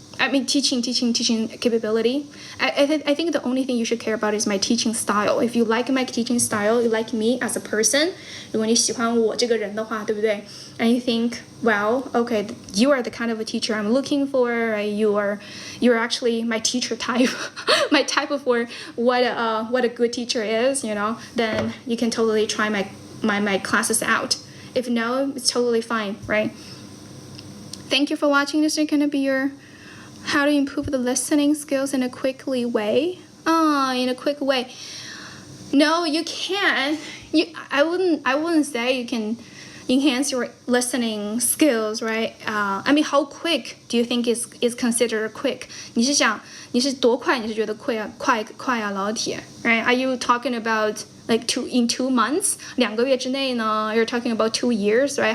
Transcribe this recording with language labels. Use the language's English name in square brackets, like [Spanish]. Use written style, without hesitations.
[English] I mean, teaching capability. I think the only thing you should care about is my teaching style. If you like my teaching style, you like me as a person. [Chinese] 如果你喜欢我这个人的话，对不对？ [English] And you think, well, okay, you are the kind of a teacher I'm looking for. Right? You're actually my teacher type, my type of what a good teacher is. Then you can totally try my classes out. If no, it's totally fine, right? Thank you for watching. This is gonna be your how to improve the listening skills in a quickly way. In a quick way. No, you can't. I wouldn't say you can enhance your listening skills, right? I mean, how quick do you think is considered quick? [Chinese] 你是多快？你是觉得快啊，老铁 [English] right? Are you talking about like in 2 months, [Chinese] 2个月之内呢 [English] you're talking about 2 years, right?